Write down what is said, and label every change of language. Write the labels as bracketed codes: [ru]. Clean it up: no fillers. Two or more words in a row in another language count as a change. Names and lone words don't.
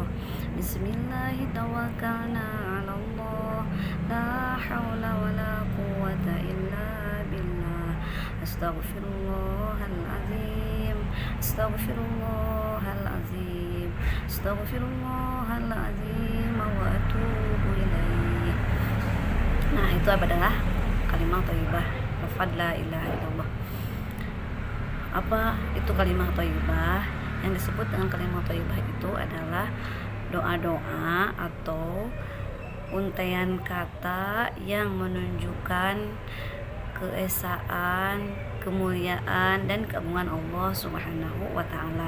[ar] بسم الله توكلنا على الله، لا حول ولا قوة إلا بالله. أستغفر الله العظيم، أستغفر الله العظيم، أستغفر الله العظيم وأتوب إليه. [id] Nah, itu adalah kalimat thayyibah, lafaz [ar] لا إله إلا الله. [id] Apa itu kalimat thayyibah? Yang disebut dengan kalimat thayyibah itu adalah doa-doa atau untaian kata yang menunjukkan keesaan, kemuliaan dan keagungan Allah [ar] سبحانه وتعالى.